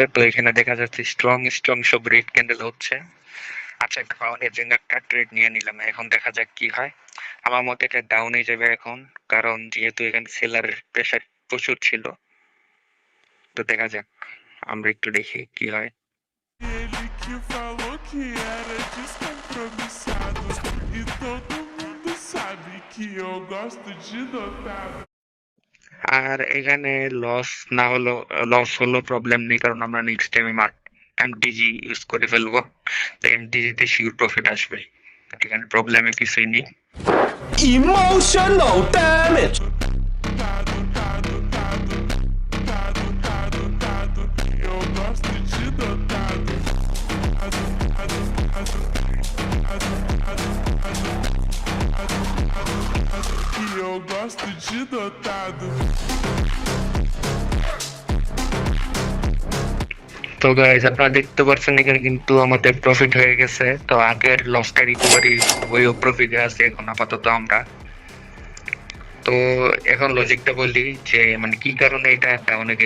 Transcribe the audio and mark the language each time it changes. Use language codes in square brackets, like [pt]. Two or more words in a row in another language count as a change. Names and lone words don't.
[bn] তো এখানে দেখা যাচ্ছে [en] strong strong [bn] সব [en] red candle [bn] হচ্ছে। আচ্ছা, একটা পাউন্ডের জন্য একটা ট্রেড নিয়ে নিলাম। এখন দেখা যাক কি হয়। আমার মতে এটা ডাউনে যাবে এখন, কারণ যেহেতু এখানে [en] sellerের pressure [bn] প্রচুর ছিল। তো দেখা যাক, আমরা একটু দেখি কি হয়। [pt] ele que falou que era descompromissado. E todo mundo sabe que eu gosto de dotado. [bn] আর এখানে লস না হলো, লস হলো প্রবলেম নেই, কারণ আমরা [en] next time MTG use [bn] করে ফেলবো। তো এমটিজি তে [en] sure profit [bn] আসবে, এখানে প্রবলেমে কিছুই নেই। [en] Emotional damage. [pt] Eu gosto de dotado. E eu gosto de dotado. [bn] তো গাইস, আপনারা দেখতে পাচ্ছেন এখানে কিন্তু আমাদের প্রফিট হয়ে গেছে। তো আগের লসটা রিকভারি হয়েও প্রফিটে আছে এখন আপাতত আমরা। তো এখন লজিকটা বলি যে মানে কি কারণে এটা ডাউনে গেল।